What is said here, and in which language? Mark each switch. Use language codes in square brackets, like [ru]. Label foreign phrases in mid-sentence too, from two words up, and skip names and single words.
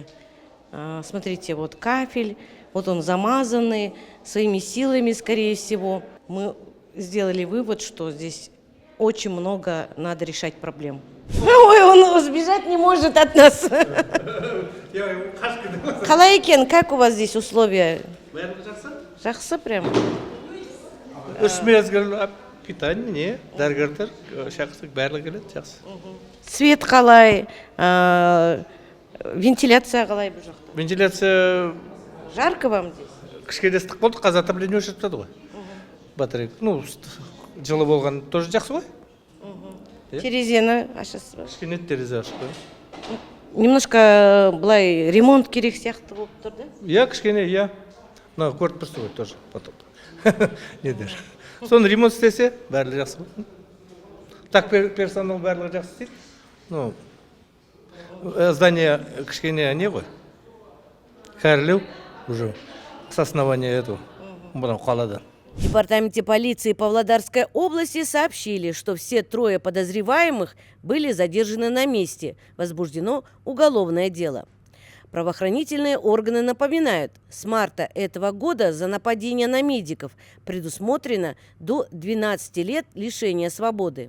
[ru] Смотрите, вот кафель, вот он замазанный, своими силами, скорее всего. Мы сделали вывод, что здесь очень много надо решать проблем. Ой, он сбежать не может от нас. Халайкен, как у вас здесь условия? [kk] Жақсы прям. Үш мезгіл питание, не, дәрігерлер шақырсақ барлығы келеді, жақсы. Свет қалай, вентиляция қалай бұл жақта? Вентиляция [ru] Жарко вам здесь? [kk] кішкене ыстық болды, қазір отопление өшіріп тастады ғой. Батарейка, ну, жылы болған тоже жақсы ғой. Терезені ашасыз ба? Кішкене терезе ашық қой. Немножко былай ремонт керек сияқты болып тұр, да? Я кішкене, я. Мына көріп тұрсыз ғой [ru] тоже потом. [kk] Не дер. Соны ремонт істесе, бәрі жақсы ғой. Так персонал барлығы жақсы істейді. Ну, здание кішкене не ғой? [ru] Кәрілеу уже с основания этого. [kk] Мынау қаладан. [ru] В департаменте полиции Павлодарской области сообщили, что все 3 подозреваемых были задержаны на месте. Возбуждено уголовное дело. Правоохранительные органы напоминают, с марта этого года за нападение на медиков предусмотрено до 12 лет лишения свободы.